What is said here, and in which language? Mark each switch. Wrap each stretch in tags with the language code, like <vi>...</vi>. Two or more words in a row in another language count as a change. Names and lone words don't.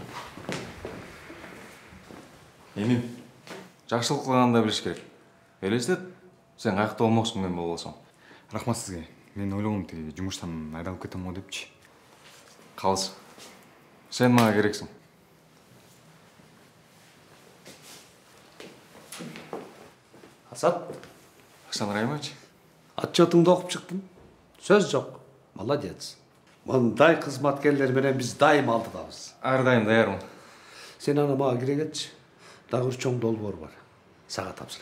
<ky>Эмим, жакшылык кылганды билиш керек. Элестет, сен каякта болмоксуң мен болбосом.</ky> <kk>Рахмат сізге. Мен ойлағам тегі жұмыстан айдалып кетем ғой депчи. Қалыс. Сен маған керексің. Азат, Оксана Раймович. отчетыңды оқып шықтым. Сөз жоқ. Молодец. Мұндай қызматкерлер менен біз дайым алдыдамыз. Әрдайым даярмын. Сен ана маған кіре кетші.</kk> <ky>Дағы чоң долбоор бар. Саға тапсырам.</ky>